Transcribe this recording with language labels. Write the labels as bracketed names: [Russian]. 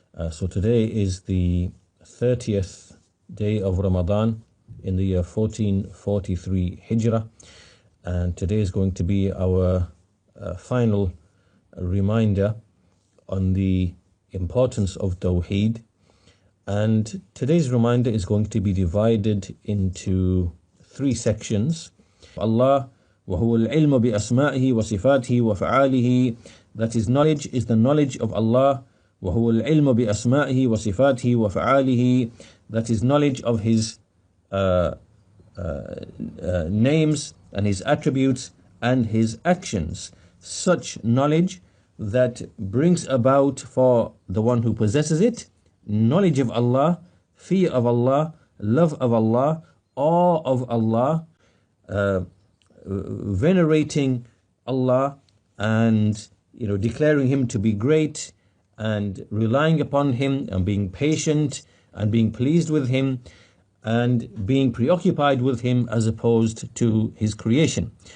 [English] So today is the 30th day of Ramadan in the year 1443 Hijrah, and today is going to be our final reminder on the importance of Tawheed. And today's reminder is going to be divided into three sections. [Arabic] Allah وَهُوَ الْعِلْمُ بِأَسْمَائِهِ وَصِفَاتِهِ وَفَعَالِهِ. [English] That is knowledge, is the knowledge of Allah. [Arabic] وَهُوَ الْعِلْمُ بِأَسْمَائِهِ وَصِفَاتِهِ وَفَعَالِهِ. [English] That is knowledge of His names and His attributes and His actions. Such knowledge that brings about for the one who possesses it knowledge of Allah, fear of Allah, love of Allah, awe of Allah, venerating Allah, and declaring Him to be great, and relying upon Him, and being patient, and being pleased with Him, and being preoccupied with Him as opposed to His creation.